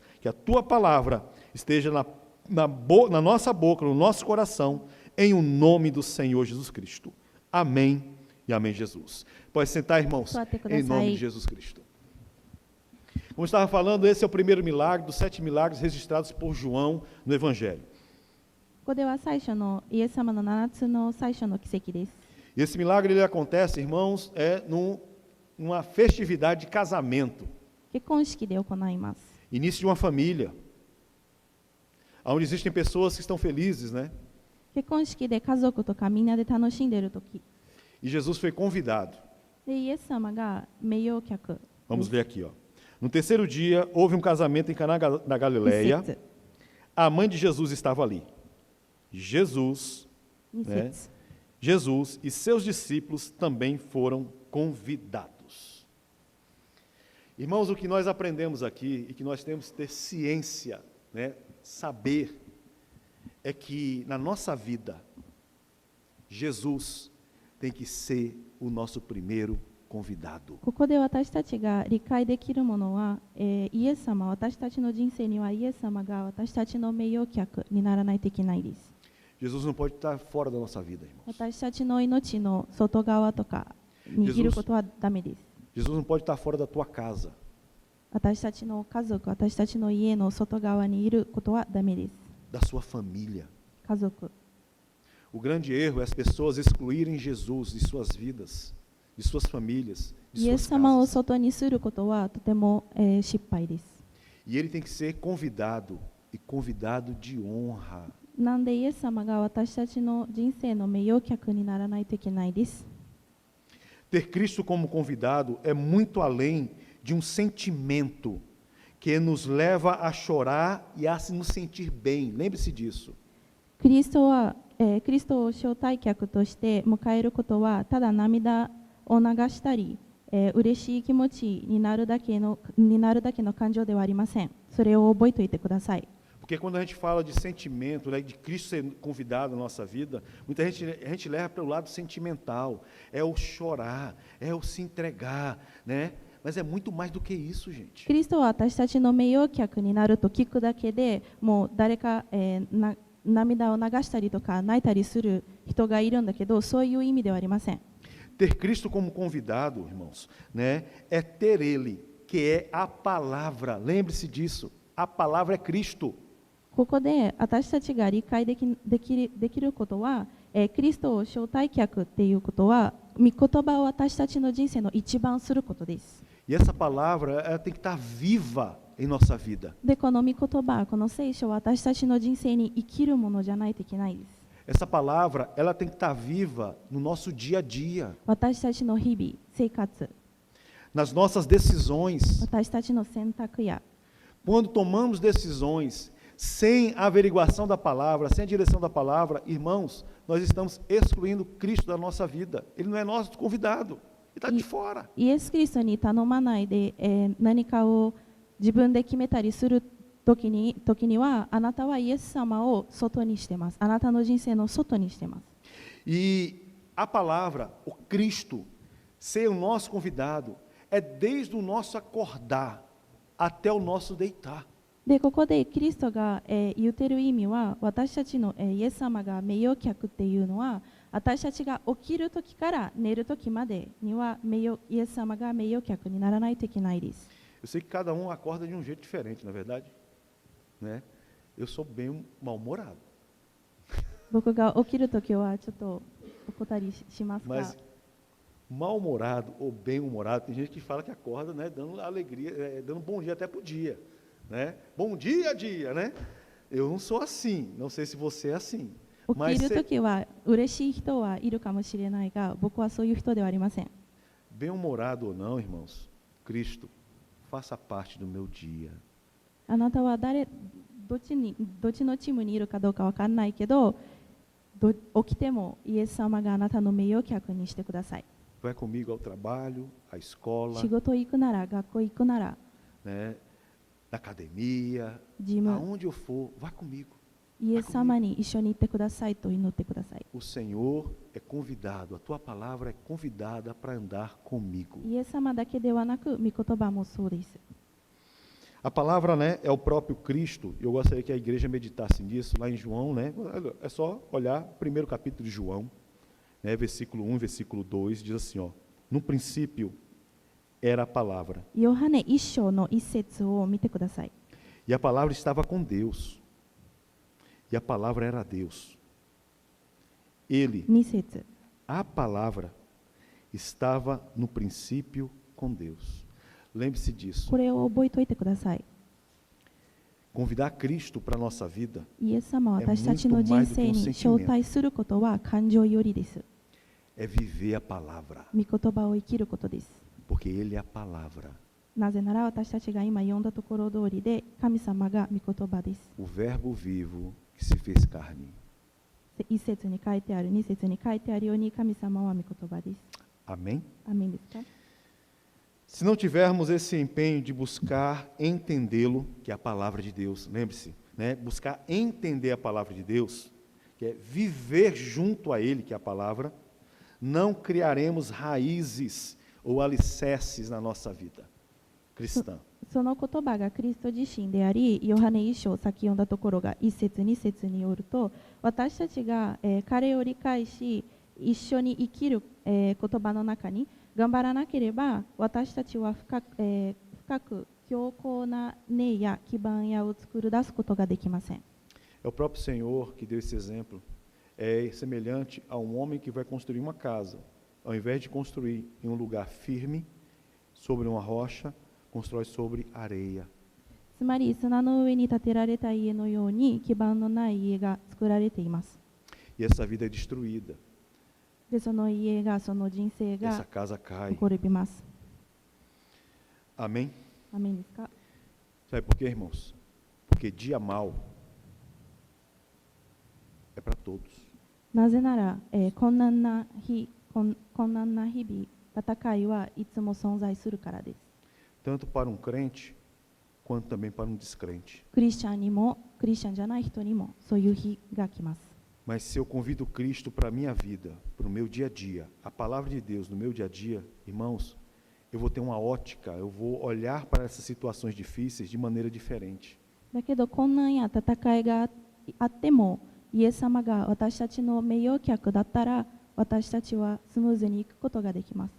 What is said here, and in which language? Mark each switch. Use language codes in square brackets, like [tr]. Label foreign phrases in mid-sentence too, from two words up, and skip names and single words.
[pt] Que a Tua palavra esteja na nossa boca, no nosso coração, em o nome do Senhor Jesus Cristo. Amém e amém, Jesus. Pode sentar, irmãos, em nome de Jesus Cristo. Como eu estava falando, esse é o primeiro milagre dos 7 milagres registrados por João no Evangelho. [ja] ここでは最初のイエス様の7つの最初の奇跡です。 [pt] E esse milagre ele acontece, irmãos, numa festividade de casamento, [ja] 結婚式で行います。 [pt] início de uma família, onde existem pessoas que estão felizes, né? [ja] 結婚式で家族とかみんなで楽しんでいるとき、 [pt] E Jesus foi convidado. [ja] でイエス様が名誉客です。 [pt] Vamos ler aqui, ó. No terceiro dia, houve um casamento em Caná da 1 Galileia. [ja] 節 [pt] A mãe de Jesus estava ali. Jesus 2 né? [ja] 節 [pt] Jesus e seus discípulos também foram convidados. Irmãos, o que nós aprendemos aqui e que nós temos que ter ciência, né, saber, é que na nossa vida, Jesus tem que ser o nosso primeiro convidado. [ja] ここで私たちが理解できるものは、イエス様、私たちの人生にはイエス様が私たちの名誉客にならないといけないです。 [pt] Jesus não pode estar fora da nossa vida, irmãos. [ja] 私たちの命の外側とかにいることはダメです。 [pt] Jesus não pode estar fora da tua casa. [ja] 私たちの家族、私たちの家の外側にいることはダメです。 [pt] Da sua família. [ja] 家族。 [pt] O grande erro é as pessoas excluírem Jesus de suas vidas, de suas famílias, de [ja] イエ [pt] suas [ja] ス様を [pt] casas. [ja] 外にすることはとても、失敗です。 [pt] E ele tem que ser convidado, e convidado de honra. [ja] なんでイエス様が私たちの人生の名誉客にならないといけないです。 [pt] Ter Cristo como convidado é muito além de um sentimento que nos leva a chorar e a se nos sentir bem. Lembre-se disso. [ja] キリストを招待客として迎えることは、ただ涙を流したり、嬉しい気持ちになるだけの感情ではありません。それを覚えておいてください。 [pt] Porque quando a gente fala de sentimento, né, de Cristo ser convidado na nossa vida, muita gente, a gente leva para o lado sentimental, é o chorar, é o se entregar, né? Mas é muito mais do que isso, gente. [ja] キリストは私たちの名誉客になると聞くだけでもう誰か、涙を流したりとか泣いたりする人がいるんだけど、そういう意味ではありません。 [pt] Ter Cristo como convidado, irmãos, né, é ter Ele, que é a palavra. Lembre-se disso, a palavra é Cristo. [ja] ここで私たちが理解できることは、キリストを招待客っていうことは、御言葉を私たちの人生の一番することです。 [pt] E essa palavra, ela tem que estar viva em nossa vida. [ja] で、この御言葉、この聖書は私たちの人生に生きるものじゃないといけないです。 [pt] Essa palavra, ela tem que estar viva no nosso dia a dia, [ja] 私たちの日々、生活、 [pt] nas nossas decisões. [ja] 私たちの選択や、 [pt] Quando tomamos decisões sem a averiguação da palavra, sem a direção da palavra, irmãos, nós estamos excluindo Cristo da nossa vida. Ele não é nosso convidado, ele está de fora. [ja] イエス・キリストに頼まないで、何かを自分で決めたりする時には、あなたはイエス様を外にしてます。あなたの人生の外にしてます。 [pt] E a palavra, o Cristo, ser o nosso convidado, é desde o nosso acordar até o nosso deitar. [ja] で、ここでキリストが、言ってる意味は、私たちの、イエス様が名誉客っていうのは、私たちが起きる時から寝る時までにはイエス様が名誉客にならないといけないです。 [pt] Eu sei que cada um acorda de um jeito diferente, na verdade, né? Eu sou bem mal-humorado. [ja] 僕が起きる時はちょっと怒ったりしますが、 [pt] Mas mal-humorado ou bem-humorado, tem gente que fala que acorda, né, dando alegria, dando bom dia até pro dia, né? Bom dia, dia, né? Eu não sou assim, não sei se você é assim. [ja] 起きる時は嬉しい人はいるかもしれないが、僕はそういう人ではありません。 [pt] Bem-humorado ou não, irmãos, Cristo, faça parte do meu dia. [ja] あなたはどっちのチームにいるかどうかわからないけど、起きてもイエス様があなたの名誉客にしてください。 [pt] Vai comigo ao trabalho, à escola, [ja] 仕事行くなら、学校行くなら、 [pt] né, na academia, [ja] ジム、 [pt] aonde eu for, vá comigo. [ja] イエス様に一緒に行ってくださいと祈ってください。 [pt] O Senhor é convidado, a tua palavra é convidada para andar comigo. [ja] イエス様だけではなく、御言葉もそうです。 [pt] A palavra, né, é o próprio Cristo. Eu gostaria que a igreja meditasse nisso lá em João, né? É só olhar o primeiro capítulo de João, né, versículo 1, versículo 2, diz assim, ó: no princípio era a palavra, [ja] ヨハネ一章の一節を見てください。 [pt] e a palavra estava com Deus, e a palavra era Deus. Ele, [ja] 二節、 [pt] a palavra, estava no princípio com Deus. Lembre-se disso. [ja] これを覚えておいてください。 [pt] Convidar Cristo para a nossa vida [ja] イエス様は私たちの人生に招待することは感情よりです。 [pt] é viver a palavra, [ja] 御言葉を生きることです。 [pt] porque Ele é a palavra. [ja] なぜなら私たちが今読んだところ通りで、神様が御言葉です。 [pt] O Verbo vivo que se fez carne. [ja] 一節に書いてある、二節に書いてあるように、神様は御言葉です。 [pt] Amém? [ja] アーメンですか？ [pt] Se não tivermos esse empenho de buscar entendê-lo, que é a palavra de Deus, lembre-se, né? Buscar entender a palavra de Deus, que é viver junto a Ele, que é a palavra, não criaremos raízes ou alicerces na nossa vida cristã. [ja] その言葉がキリスト自身であり、ヨハネ一章先読んだところが1節2節によると、私たちが、彼を理解し一緒に生きる、言葉の中に頑張らなければ、私たちは深く強固な根や基盤やを作り出すことができません。 [pt] É o próprio Senhor que deu esse exemplo. É semelhante a um homem que vai construir uma casa. Ao invés de construir em um lugar firme, sobre uma rocha, constrói sobre areia. [ja] つまり砂の上に建てられた家のように基盤のない家が作られています。 [pt] E essa vida é destruída. [ja] で、その家が、その人生 [pt] Essa [ja] が [pt] casa cai. [ja] 滅びます。 [pt] Amém? [ja] アメンですか？ [pt] Sabe por quê, irmãos? Porque dia mal é para todos. [ja] なぜなら、困難な日々、戦いはいつも存在するからです。 [pt] Tanto para um crente, quanto também para um descrente. [ja] クリスチャンにも、クリスチャンじゃない人にもそういう日が来ます。 [pt] Mas se eu convido Cristo para a minha vida, para o meu dia a dia, a palavra de Deus no meu dia a dia, irmãos, eu vou ter uma ótica, eu vou olhar para essas situações difíceis de maneira diferente. [ja] だけど困難や戦いがあっても、イエス様が私たちの名誉客だったら、私たちはスムーズに行くことができます。